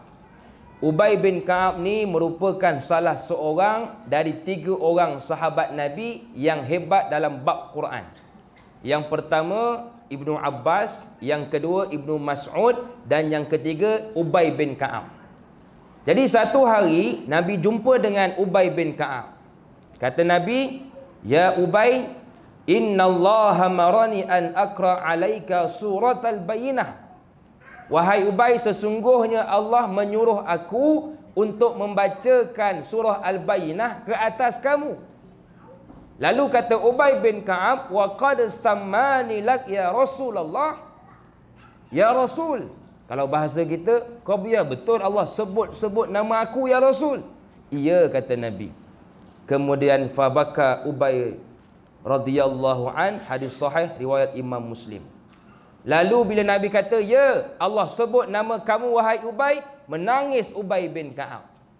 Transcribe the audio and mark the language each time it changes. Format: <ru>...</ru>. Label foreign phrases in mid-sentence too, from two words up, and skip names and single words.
<ms>Ubay bin Ka'ab ni merupakan salah seorang dari 3 orang sahabat Nabi yang hebat dalam bab Quran. Yang pertama Ibnu Abbas, yang kedua Ibnu Mas'ud, dan yang ketiga Ubay bin Ka'ab. Jadi satu hari Nabi jumpa dengan Ubay bin Ka'ab. Kata Nabi,</ms> <ar>"يا أبي إن الله أمرني أن أقرأ عليك سورة البينة."</ar> <ms>Wahai Ubay, sesungguhnya Allah menyuruh aku untuk membacakan surah Al-Bayyinah ke atas kamu. Lalu kata</ms> <ar>Ubay bin Ka'ab, "وقد سماني لك يا رسول الله."</ar> <ms>Ya Rasul, kalau bahasa kita, kau biar betul Allah sebut nama aku ya Rasul. Iya, kata Nabi. Kemudian</ms> <ar>فبكى أبي رضي الله عن,</ar> <ms>hadis sahih riwayat Imam Muslim. Lalu bila Nabi kata, "Ya, Allah sebut nama kamu wahai Ubay," menangis Ubay bin Ka'ab.</ms>